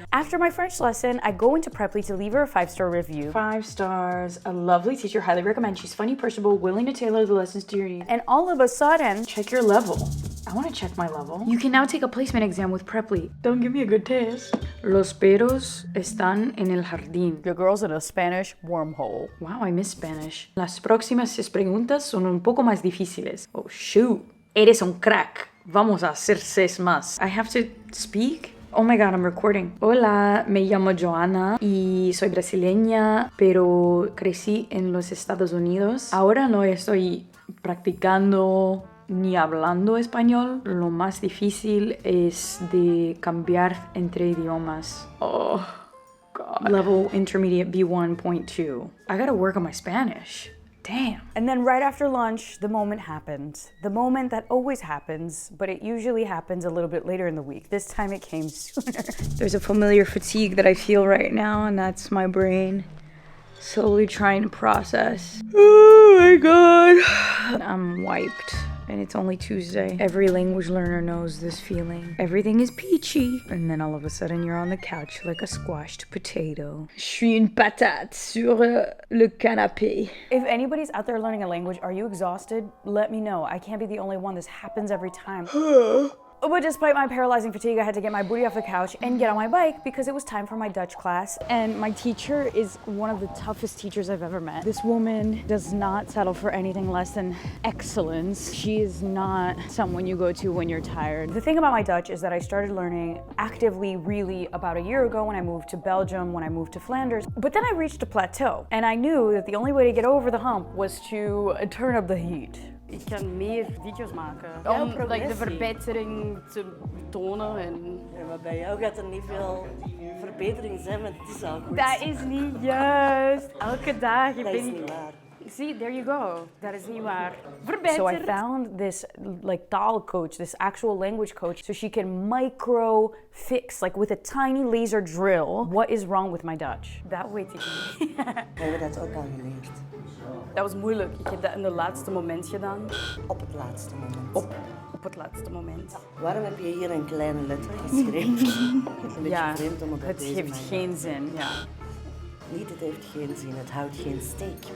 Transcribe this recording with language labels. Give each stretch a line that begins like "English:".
English: After my French lesson, I go into Preply to leave her a 5-star review. 5 stars, a lovely teacher, highly recommend. She's funny, personable, willing to tailor the lessons to your needs. And all of a sudden, check your level. I want to check my level. You can now take a placement exam with Preply. Don't give me a good test.
Spanish: Los perros están en el jardín.
English: Your girl's in a Spanish wormhole. Wow, I miss Spanish.
Spanish: Las próximas 6 preguntas son un poco más difíciles.
English: Oh shoot.
Spanish: Eres un crack. Vamos a hacer 6 más.
English: I have to speak? Oh my god, I'm recording.
Spanish: Hola, me llamo Joana y soy brasileña, pero crecí en los Estados Unidos. Ahora no estoy practicando ni hablando español. Lo más difícil es de cambiar entre idiomas.
English: Oh, God. Level intermediate B1.2. I gotta work on my Spanish. Damn. And then right after lunch, the moment happened. The moment that always happens, but it usually happens a little bit later in the week. This time it came sooner. There's a familiar fatigue that I feel right now, and that's my brain slowly trying to process. Oh my God. I'm wiped. And it's only Tuesday. Every language learner knows this feeling. Everything is peachy. And then all of a sudden you're on the couch like a squashed potato.
French: Je suis une patate sur le canapé.
English: If anybody's out there learning a language, are you exhausted? Let me know. I can't be the only one. This happens every time. But despite my paralyzing fatigue, I had to get my booty off the couch and get on my bike because it was time for my Dutch class. And my teacher is one of the toughest teachers I've ever met. This woman does not settle for anything less than excellence. She is not someone you go to when you're tired. The thing about my Dutch is that I started learning actively really about a year ago when I moved to Belgium, when I moved to Flanders. But then I reached a plateau, and I knew that the only way to get over the hump was to turn up the heat.
Dutch: Ik kan meer video's maken om de verbetering te tonen. En... Ja, maar bij jou gaat er niet veel verbetering zijn, want het is al goed. Dat is niet juist. Elke dag. Dat is niet waar.
English: See, there you go.
Dutch: Dat is niet waar.
English: So I found this like taalcoach, this actual language coach, so she can micro fix, like with a tiny laser drill, what is wrong with my Dutch.
Dutch: Dat weet ik niet. We hebben dat ook al geleerd. Dat was moeilijk. Ik heb dat in het laatste moment gedaan. Op het laatste moment. Op het laatste moment. Waarom heb je hier een kleine letter geschreven? Het is een beetje vreemd om het heeft geen zin, ja. Niet, het heeft geen zin, het houdt geen steek.